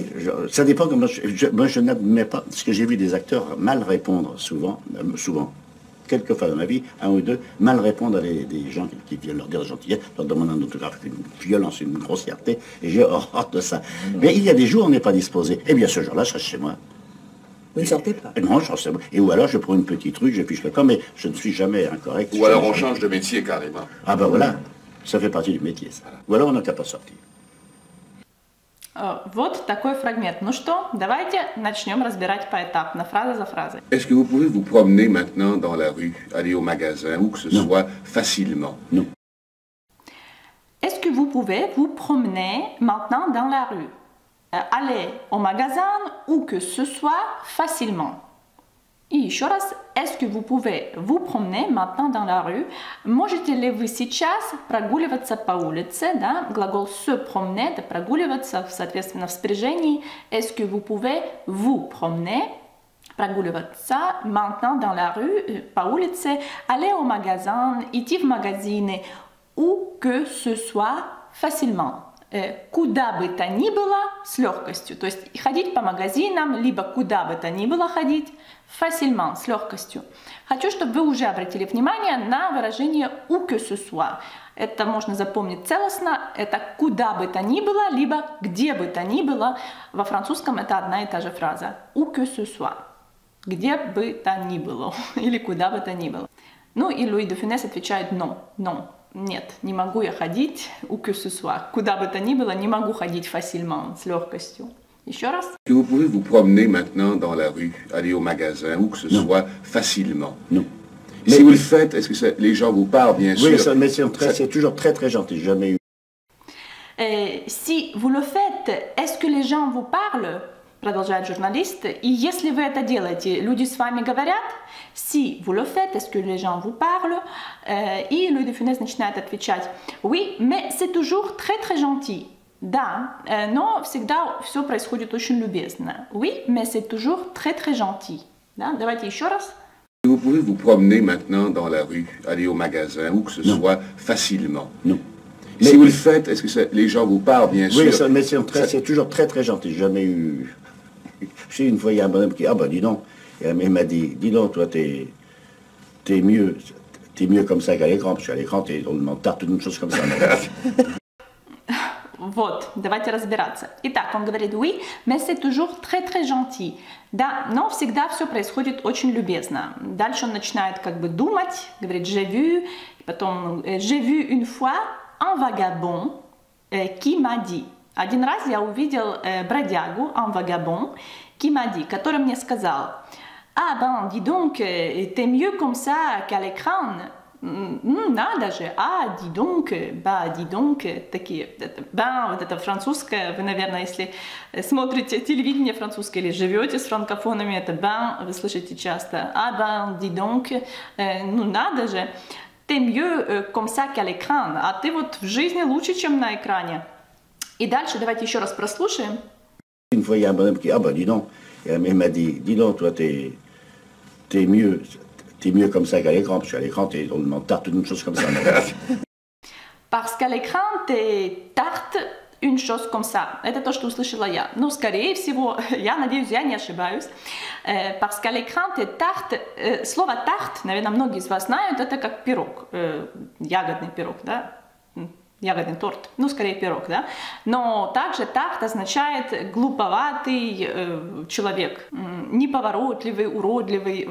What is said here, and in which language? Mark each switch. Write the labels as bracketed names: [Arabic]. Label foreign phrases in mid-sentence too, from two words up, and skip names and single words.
[French] Ça dépend comment moi je n'admets pas, parce que j'ai vu des acteurs mal répondre souvent, quelques fois dans ma vie, un ou deux, mal répondre à des gens qui viennent leur dire de gentillesse, leur demander un autographe, une violence, une grossièreté, et j'ai horreur de ça. Mais il y a des jours où on n'est pas disposé. Eh bien ce jour-là, je reste chez moi. Vous ne sortez pas? Non, je reste... Et ou alors je prends une petite truc, je fiche le camp, mais je ne suis jamais incorrect. Ou alors on change de métier carrément. Ah ben voilà, ça fait partie du métier, ça. Ou alors on n'a qu'à pas sortir. [Russian] Вот такой фрагмент. Ну что, давайте начнем разбирать поэтапно, фраза за фразой. [French] Est-ce que vous pouvez vous promener maintenant dans la rue, aller au magasin, où que ce soit, facilement? Non. Est-ce que vous pouvez vous promener maintenant dans la rue? Aller au magasin où que ce soit facilement. [Russian] И еще раз, [French] est-ce que vous pouvez vous promener maintenant dans la rue? [Russian] Можете ли вы сейчас прогуливаться по улице? Да? Глагол [French] se promener, [Russian] это прогуливаться, соответственно, в спряжении. [French] Est-ce que vous pouvez vous promener? Прогуливаться maintenant dans la rue, [Russian] по улице. [French] Aller au magasin, [Russian] идти в магазины, [French] où que ce soit facilement. [Russian] куда бы то ни было с легкостью. То есть ходить по магазинам, либо куда бы то ни было ходить facilement, с легкостью. Хочу, чтобы вы уже обратили внимание на выражение [French] où que ce soit. [Russian] Это можно запомнить целостно. Это куда бы то ни было, либо где бы то ни было. Во французском это одна и та же фраза. [French] Où que ce soit. [Russian] Где бы то ни было. Или куда бы то ни было. Ну и Луи де Фюнес отвечает [French] non, non. [Russian] Нет, не могу я ходить [French] où que ce soit. [Russian] Куда бы то ни было, не могу ходить facilement, с легкостью. Еще раз. [French] Est-ce que vous pouvez vous promener maintenant dans la rue, aller au magasin, où que ce soit, facilement? Non. Si vous le faites, est-ce que les gens vous parlent, bien sûr? Oui, mais c'est toujours très très gentil. J'ai jamais eu. Si vous le faites, est-ce que les gens vous parlent? [Russian] Продолжает журналист. И если вы это делаете, люди с вами говорят? [French] Si vous le faites, est-ce que les gens vous parlent? [Russian] И Луи де Фюнес начинает отвечать. [French] Oui, mais c'est toujours très très gentil. [Russian] Да, но всегда все происходит очень любезно. [French] Oui, mais c'est toujours très très gentil. [Russian] Да, давайте еще раз. [French] Vous pouvez vous promener maintenant dans la rue, aller au magasin, où que ce soit, facilement. Non. Si vous le faites, est-ce que les gens vous parlent, bien sûr? Oui, mais c'est toujours très très gentil. J'ai jamais eu. Je sais, une fois, il y a un bonhomme qui... Ah ben, dis donc. Et il m'a dit, dis donc, toi, t'es mieux comme ça qu'à l'écran. Parce qu'à l'écran, on demande tarte, une chose comme ça. [Russian] Вот, давайте разбираться. Итак, он говорит [French] oui, mais c'est toujours très très gentil. [Russian] Да, но всегда все происходит очень любезно. Дальше он начинает как бы думать, говорит [French] j'ai vu, [Russian] и потом [French] j'ai vu une fois un vagabond qui m'a dit. [Russian] Один раз я увидел бродягу, [French] un vagabond, qui m'a dit, [Russian] который мне сказал, [French] ah ben, dis donc, t'es mieux comme ça qu'à l'écran. [Russian] Надо же, [French] dis donc, [Russian] такие, вот это французское, вы, наверное, если смотрите телевидение французское или живете с франкофонами, это вы слышите часто, [French] dis donc, [Russian] надо же, [French] t'es mieux comme ça qu'à l'écran, [Russian] а ты вот в жизни лучше, чем на экране. И дальше давайте еще раз прослушаем. Une fois, il y a un bonhomme qui... Ah ben, dis donc, et il m'a dit, dis donc, toi, t'es mieux comme ça qu'à l'écran, parce qu'à l'écran, on demande tarte, une chose comme ça. Parce qu'à l'écran, t'es tarte, une chose comme ça. Это то, что услышала я. Ну, скорее всего, я надеюсь, я не ошибаюсь. Parce qu'à l'écran, t'es tarte. Слово tarte, наверное, многие из вас знают, это как пирог, ягодный пирог, да? Ягодный торт, ну, скорее пирог, да? Но также тарт означает глуповатый человек, неповоротливый, уродливый.